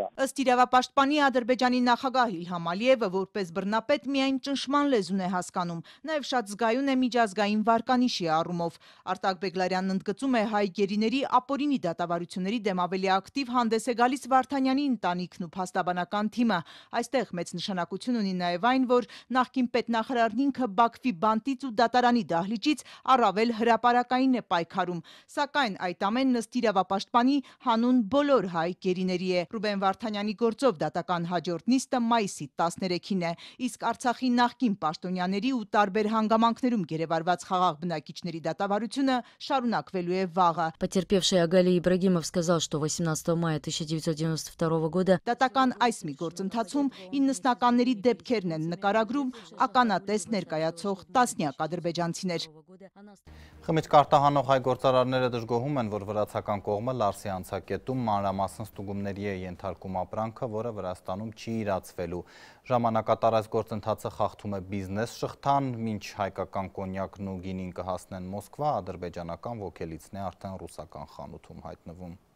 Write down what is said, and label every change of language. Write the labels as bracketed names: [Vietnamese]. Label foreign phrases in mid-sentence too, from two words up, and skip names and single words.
[Armenian] Ըստ իրավապաշտպանի Ադրբեջանի նախագահ Իլհամ Ալիևը որպես բռնապետ միայն ճնշման լեզուն է հասկանում, նաև շատ զգայուն է միջազգային վարկանիշի առումով։ Արտակ Բեգլարյանն ընդգծում է հայ գերիների ապօրինի դատավարությունների դեմ ավելի ակտիվ հանդես է գալիս Վարդանյանի ընտանիքն ու փաստաբանական թիմը։ Այստեղ մեծ նշանակություն ունի նաև այն, որ նախկին պետնախարարն ինքը Բաքվի բանտից ու դատարանի դահլիճից առավել հրապարակային է պայքարում, սակայն այդ ամենն ըստ իրավապաշտպան պահպանի հանուն բոլոր հայ գերիների է։ Ռուբեն Վարդանյանի գործով դատական հաջորդ նիստը մայիսի 13-ին է, իսկ Արցախի նախկին պաշտոնյաների ու տարբեր հանգամանքներում գերեվարված խաղաղ բնակիչների դատավարությունը շարունակվելու է վաղը։ [Russian] Потерпевший Агалий Ибрагимов сказал, что 18 мая 1992 года [Armenian] Դատական այս մի գործընթացում 90-ականների դեպքերն են նկարագրում ականատես ներկայացող տասնյակ ադրբեջանցիներ։ Խմիչք արտահանող հայ գործարարները դժգոհում են, որ վրացական կողմը Լարսի անցակետում մանրամասն ստուգումների է ենթարկում ապրանքը, որը Վրաստանում չի իրացվելու։ Ժամանակատար այս գործընթացը խախտում է բիզնես շղթան, մինչ հայկական կոնյակն ու գինին կհասնեն Մոսկվա, ադրբեջանական ոգելիցն է արդեն ռուսական խանութում հայտնվում։